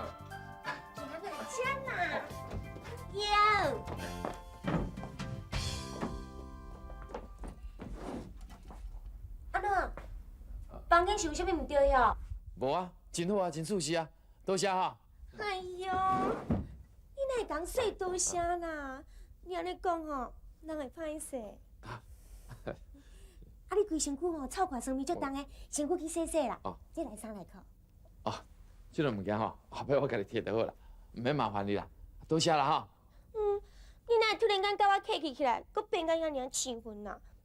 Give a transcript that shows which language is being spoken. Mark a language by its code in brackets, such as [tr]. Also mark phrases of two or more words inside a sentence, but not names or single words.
[nan] 行来这啦，有。阿喏，房间是有啥物唔对哟？无啊，真好啊，真舒适啊，多谢哈。哎呦，你哪会讲说多谢啦？你安尼讲吼，人会歹势。啊，你规身躯吼臭汗酸味足重的，身躯去洗洗啦。哦，这来送来靠。哦，这种物件吼，后摆我家己摕就好啦，唔免麻烦你啦，多谢啦哈。你哪会突然间甲我客气起来，搁变甲遐尔气愤啦？